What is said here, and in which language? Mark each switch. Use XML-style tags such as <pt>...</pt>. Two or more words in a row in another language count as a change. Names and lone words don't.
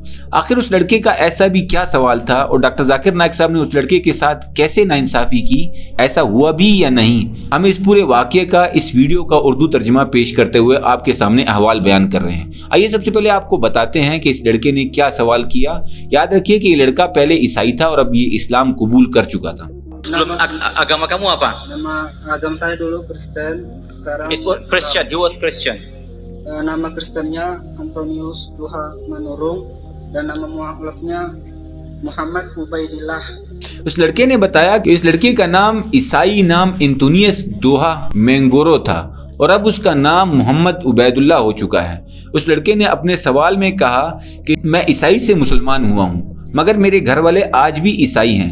<ur>آخر اس لڑکے کا ایسا بھی کیا سوال تھا اور ڈاکٹر ذاکر نائیک صاحب نے اس لڑکے کے ساتھ کیسے ناانصافی کی، ایسا ہوا بھی یا نہیں? ہم اس پورے واقعے کا اس ویڈیو کا اردو ترجمہ پیش کرتے ہوئے آپ کے سامنے احوال بیان کر رہے ہیں. آئیے سب سے پہلے آپ کو بتاتے ہیں کہ اس لڑکے نے کیا سوال کیا. یاد رکھیے کہ یہ لڑکا پہلے عیسائی تھا اور اب یہ اسلام قبول کر چکا تھا.</ur> <id>Agama kamu apa? Nama agama saya dulu Kristen, sekarang</id> <en>It was Christian. He was Christian.</en> <id>Nama Kristennya Antonius Duha Manurung dan nama mualafnya Muhammad Ubaidillah।</id> <ur>اس لڑکے نے بتایا کہ اس لڑکے کا نام عیسائی نام اینٹونیئس دوہا مینگورو تھا اور اب اس کا نام محمد عبیداللہ ہو چکا ہے. اس لڑکے نے اپنے سوال میں کہا کہ میں عیسائی سے مسلمان ہوا ہوں، مگر میرے گھر والے آج بھی عیسائی ہیں.</ur>